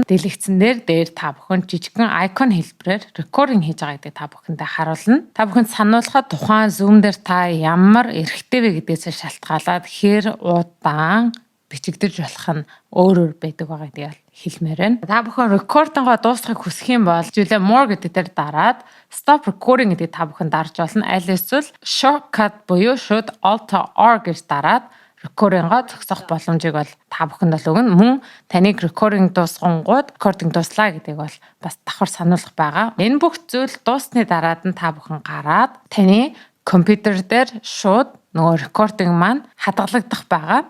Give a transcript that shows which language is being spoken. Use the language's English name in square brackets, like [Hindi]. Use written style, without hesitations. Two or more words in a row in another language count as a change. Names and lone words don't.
[Mongolian] Дэлгэцэн дээр та бүхэн жижигхэн icon хэлбэрээр recording хийж байгаа гэдгийг та бүхэндээ харуулна. Та бүхэнд сануулхад тухайн Zoom дээр та ямар эрхтэй вэ гэдгээс шалтгаалаад хэр удаан бичигдэж болох нь өөр байдаг байгаа гэдгийг хэлмээр байна. Та бүхэн recording-гоо дуусгахыг хүсэх юм бол Julia More гэдэг дээр дараад [English] stop recording [Mongolian] гэдгийг та бүхэн дарж болно. Аль эсвэл shortcut буюу шууд Alt+R гэж дараад recording-гоо зогсоох боломжийг бол та бүхэнд л өгнө. Мөн таныг recording дуусгангууд recording дуслаа гэдгийг бол бас давхар сануулах байгаа. Энэ бүх зүйл дуусны дараад нь та бүхэн гараад таны компьютер дээр шууд нөгөө recording маань хадгалагдах байгаа.